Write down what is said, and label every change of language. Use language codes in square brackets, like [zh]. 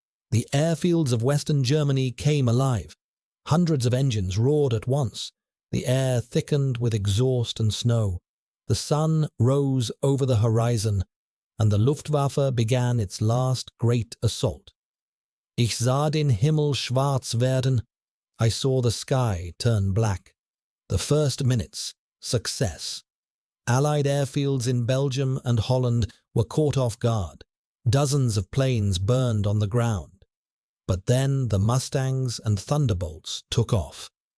[en] The airfields of Western Germany came alive. Hundreds of engines roared at once. The air thickened with exhaust and snow. The sun rose over the horizon, and the Luftwaffe began its last great assault. [de] Ich sah den Himmel schwarz werden. [en] I saw the sky turn black. The first minutes, success. Allied airfields in Belgium and Holland were caught off guard. Dozens of planes burned on the ground. But then the Mustangs and Thunderbolts took off.